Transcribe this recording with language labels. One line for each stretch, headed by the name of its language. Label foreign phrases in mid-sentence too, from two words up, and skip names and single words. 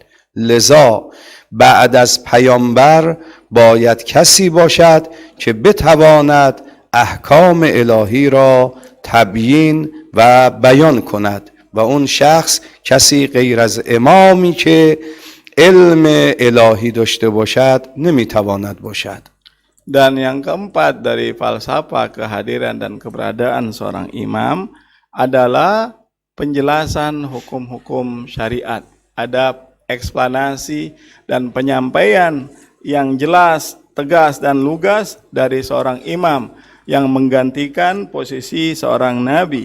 Persian: لذا بعد از پیامبر باید کسی باشد که بتواند احکام الهی را تبیین و بیان کند و اون شخص کسی غیر از امامی که علم الهی داشته باشد نمیتواند باشد.
Indonesian: Dan yang keempat dari falsafah kehadiran dan keberadaan seorang imam adalah penjelasan hukum-hukum syariat. Ada eksplanasi dan penyampaian yang jelas, tegas dan lugas dari seorang imam yang menggantikan posisi seorang nabi.